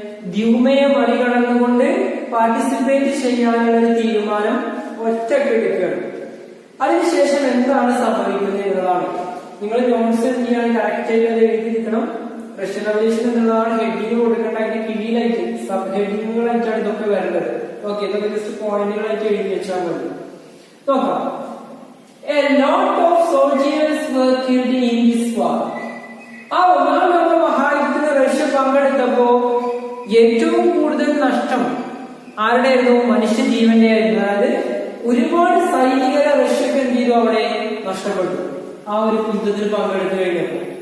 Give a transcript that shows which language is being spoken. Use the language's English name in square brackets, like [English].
[Malayalam] ദ്യൂമയെ മറികടന്നുകൊണ്ട് പാർട്ടിസിപ്പേറ്റ് ചെയ്യാനുള്ള ഒരു തീരുമാനം ഒറ്റയ്ക്ക് എടുക്കുകയാണ്. അതിനുശേഷം എന്താണ് സംഭവിക്കുന്നത് എന്നതാണ്. നിങ്ങൾ നോട്ട്സ് എന്ത് ചെയ്യാണ്? കറക്റ്റ് ആയിട്ട് അത് എഴുതിയിരിക്കണം. റഷ്യൻ റവല്യൂഷൻ എന്നുള്ളതാണ് ഹെഡിങ് കൊടുക്കേണ്ട. അതിന്റെ കീഴിലായിട്ട് സബ് ഹെഡിങ്ങുകളായിട്ടാണ് ഇതൊക്കെ വരേണ്ടത്. ഓക്കെ, ഇതൊക്കെ ജസ്റ്റ് പോയിന്റുകളായിട്ട് എഴുതി വെച്ചാൽ മതി. നോക്കാം. [English] A lot of soldiers were killed in this war. [Malayalam] ആ ഒന്നാം ലോക മഹായുദ്ധത്തിന് റഷ്യ പങ്കെടുത്തപ്പോ ഏറ്റവും കൂടുതൽ നഷ്ടം ആരുടെയായിരുന്നു? മനുഷ്യ ജീവന്റെ ആയിരുന്നു. അതായത് ഒരുപാട് സൈനികരെ റഷ്യക്ക് എന്ത് ചെയ്തു? അവിടെ നഷ്ടപ്പെട്ടു ആ ഒരു യുദ്ധത്തിൽ പങ്കെടുത്തു കഴിഞ്ഞപ്പോ.